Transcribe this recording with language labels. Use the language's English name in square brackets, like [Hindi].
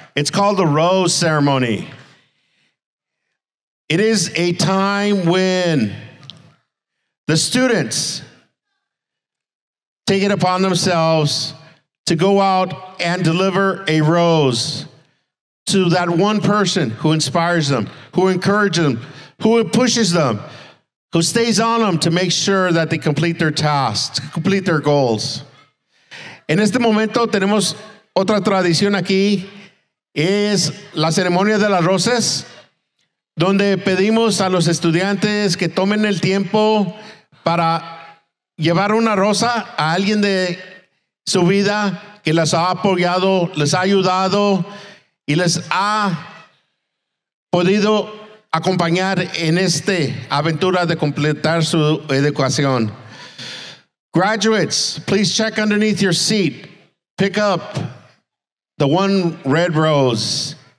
[English] It's called the Rose Ceremony. It is a time when the students take it upon themselves to go out and deliver a rose to that one person who inspires them, who encourages them, who pushes them, who stays on them to make sure that they complete their tasks, complete their goals. [Spanish] En este momento tenemos otra tradición aquí, es la ceremonia de las rosas, donde pedimos a los estudiantes que tomen el tiempo para llevar una rosa a alguien de su vida que les ha apoyado, les ha ayudado y les ha podido acompañar en esta aventura de completar su educación. [English] Graduates, please check underneath your seat. Pick up the one red rose.